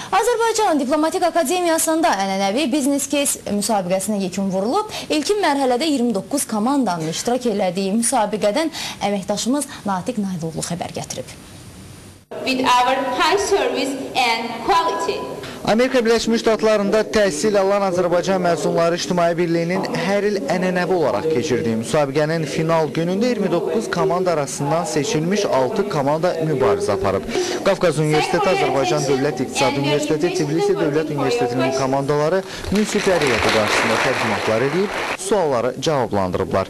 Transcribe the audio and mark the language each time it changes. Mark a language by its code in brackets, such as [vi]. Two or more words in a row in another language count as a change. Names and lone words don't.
[az] Azərbaycan Diplomatik Akademiyasında ənənəvi Business Case müsabiqəsinə yekun vurulub. İlkin mərhələdə 29 komandanın iştirak elədiyi müsabiqədən əməkdaşımız Natiq Nayloğlu xəbər gətirib. [en] With our high service and quality. [az] Amerika Birləşmiş Ştatlarında təhsil alan Azərbaycan məzunları İctimai Birliyinin hər il ənənəvi olaraq keçirdiyi müsabiqənin final günündə 29 komanda arasından seçilmiş 6 komanda mübarizə aparıb. Qafqaz Universiteti, Azərbaycan Dövlət İqtisad Universiteti, Tbilisi Dövlət Universitetinin komandaları münsifləri qarşısında təqdimatlar edib, sualları cavablandırıblar.